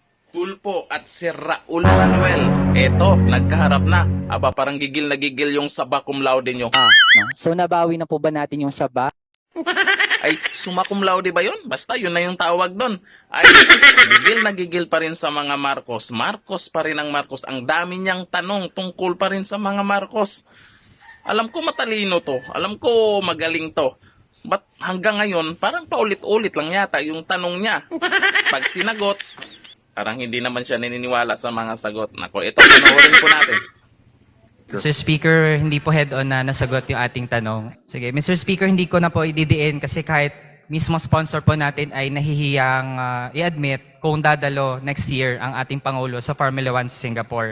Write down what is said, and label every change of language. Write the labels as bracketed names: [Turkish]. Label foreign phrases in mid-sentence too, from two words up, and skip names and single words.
[Filipino] Tulpo at si Raul Manuel. Eto, nagkaharap na. Aba, parang gigil na gigil yung saba [Latin] cum laude [Filipino] nyo. No? So nabawi na po ba natin yung saba? Ay, [Latin] summa cum laude [Filipino] ba yun? Basta, yun na yung tawag doon. Ay, gigil na gigil pa rin sa mga Marcos. Marcos pa rin ang Marcos. Ang dami niyang tanong tungkol pa rin sa mga Marcos. Alam ko matalino to. Alam ko magaling to. But hanggang ngayon, parang paulit-ulit lang yata yung tanong niya. Pag sinagot, parang hindi naman siya naniniwala sa mga sagot. Nako, ito, panoorin po natin. Mr. Speaker, hindi po head-on na nasagot yung ating tanong. Sige, Mr. Speaker, hindi ko na po ididiin kasi kahit mismo sponsor po natin ay nahihiyang i-admit kung dadalo [English] next year [Filipino] ang ating Pangulo sa Formula 1 sa Singapore.